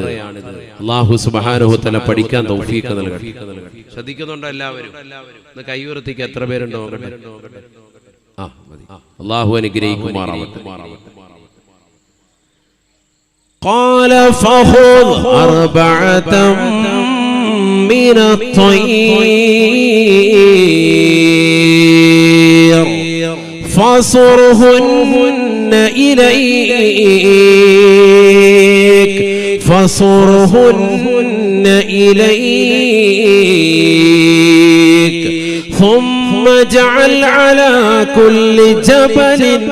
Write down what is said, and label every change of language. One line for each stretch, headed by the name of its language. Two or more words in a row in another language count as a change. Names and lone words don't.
Arabic: الله سبحانه وتعالى
Malayalam: പഠിക്കാൻ തൗഫീഖ് നൽകട്ടെ. ശ്രദ്ധിക്കുന്നുണ്ടോ എല്ലാവരും? ഒന്ന് കൈ ഉയർത്തിക്ക്. എത്ര പേരുണ്ടോ? അല്ലാഹു അനുഗ്രഹിക്കുമാറാവട്ടെ.
Arabic: قال فخذ أربعة من الطير فصرهن إليك فصرهن إليك ثم اجعل على كل جبل